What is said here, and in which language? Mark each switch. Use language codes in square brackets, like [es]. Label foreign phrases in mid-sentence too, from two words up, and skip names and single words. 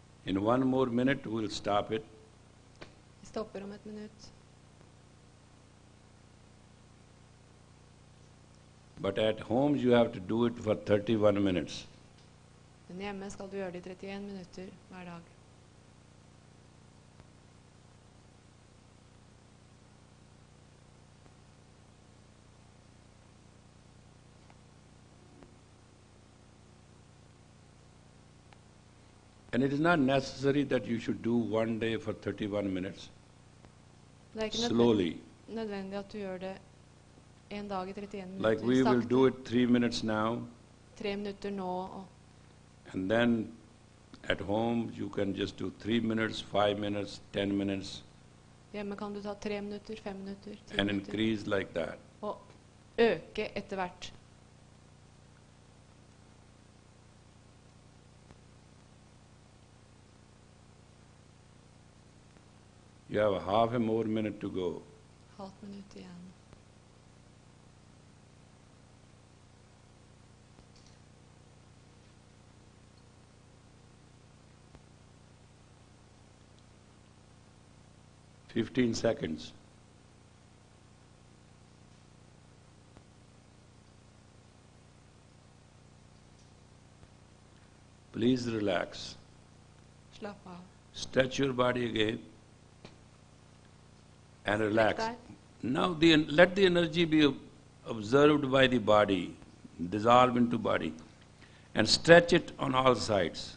[en] In 1 more minute, we'll stop it. [no] Vi stopper om et minutt. [en] But at home, you have to do it for 31 minutes. [no] Men hjemme skal du gjøre det i 31 minutter hver dag. [en] And it is not necessary that you should do one day for 31 minutes. [no] Det er ikke [en] Slowly. [no] nødvendig at du gjør det en dag i 31 minutter. [en] Like we will do it 3 minutes now, [no] 3 minutter nå, og [en] and then at home you can just do 3 minutes, 5 minutes, 10 minutes, [no] hjemme kan du ta 3 minutter, 5 minutter, 10 [en] and [no] minutter, [en] increase like that. [no] og øke etter hvert. [en] You have half a more minute to go. [no] Halvt minutt igjen. [en] $15 seconds. Please relax. [no] Slapp av. [en] Stretch your body again and relax. Like Now let the energy be observed by the body, dissolve into body, and stretch it on all sides.